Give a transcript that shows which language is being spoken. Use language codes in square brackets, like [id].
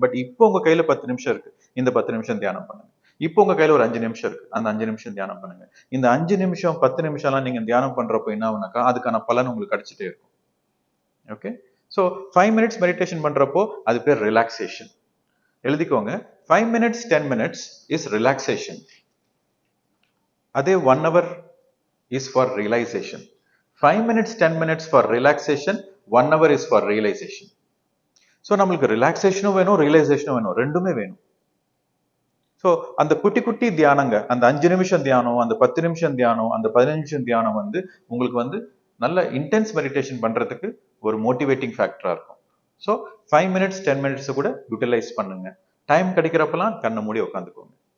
[ta] But இப்போ உங்க கையில 10 நிமிஷம் இருக்கு, இந்த 10 நிமிஷம் தியானம் பண்ணுங்க. இப்போ உங்க கையில ஒரு 5 நிமிஷம் இருக்கு, அந்த 5 நிமிஷம் தியானம் பண்ணுங்க. இந்த 5 நிமிஷம் 10 நிமிஷம் எல்லாம் நீங்க தியானம் பண்றப்போ என்ன ஆகுனாக்கா அதுக்கான பலன் உங்களுக்கு கிடைச்சிட்டே இருக்கும். ஓகே, ஸோ [en] 5 minutes [ta] மெடிடேஷன் பண்றப்போ அது பேர் ரிலாக்ஸேஷன். எழுதிக்கோங்க, [en] 5 minutes 10 minutes is relaxation. [ta] அதே [en] 1 hour is for realization. 5 minutes 10 minutes for relaxation, 1 hour is for realization. [ta] So நம்மளுக்கு ரிலாக்ஸேஷனும் வேணும், ரியலைசேஷனும் வேணும், ரெண்டுமே வேணும். ஸோ அந்த குட்டி குட்டி தியானங்க, அந்த 5 நிமிஷம் தியானம், அந்த 10 நிமிஷம் தியானம், அந்த 15 நிமிஷம் தியானம் வந்து உங்களுக்கு வந்து நல்ல இன்டென்ஸ் மெடிடேஷன் பண்றதுக்கு ஒரு மோட்டிவேட்டிங் ஃபேக்டரா இருக்கும். ஸோ [en] 5 minutes 10 minutes [ta] கூட யூட்டிலைஸ் பண்ணுங்க. டைம் கிடைக்கிறப்பெல்லாம் கண்ணை மூடி உட்காந்துக்கோங்க.